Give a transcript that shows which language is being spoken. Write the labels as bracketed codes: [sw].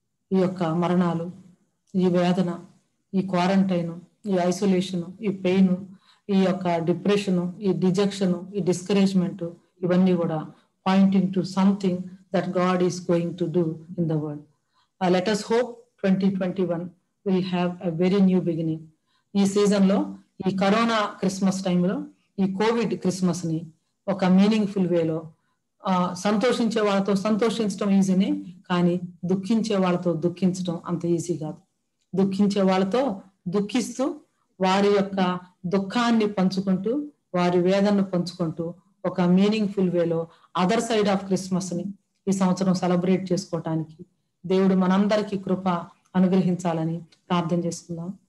[te] ఈ యొక్క మరణాలు, ఈ వేదన, ఈ క్వారంటైన్, ఈ ఐసోలేషన్, ఈ పెయిన్, ఈ యొక్క డిప్రెషన్, ఈ డిజెక్షన్, ఈ డిస్కరేజ్మెంట్, ఇవన్నీ కూడా [en] Pointing to something that God is going to do in the world. Let us hope 2021 will have a very new beginning. [te] ఈ సీజన్ లో, ఈ కరోనా క్రిస్మస్ టైంలో, ఈ కోవిడ్ క్రిస్మస్ ని ఒక మీనింగ్ఫుల్ వేలో, సంతోషించే వాళ్ళతో సంతోషించడం ఈజీనే, కానీ దుఃఖించే వాళ్ళతో దుఃఖించడం అంత ఈజీ కాదు. దుఃఖించే వాళ్ళతో దుఃఖిస్తూ వారి యొక్క దుఃఖాన్ని పంచుకుంటూ, వారి వేదనను పంచుకుంటూ ఒక మీనింగ్ఫుల్ వేలో [en] other side of Christmas [te] ని ఈ సంవత్సరం సెలబ్రేట్ చేసుకోవటానికి దేవుడు మనందరికీ కృప అనుగ్రహించాలని ప్రార్థన చేసుకుందాం.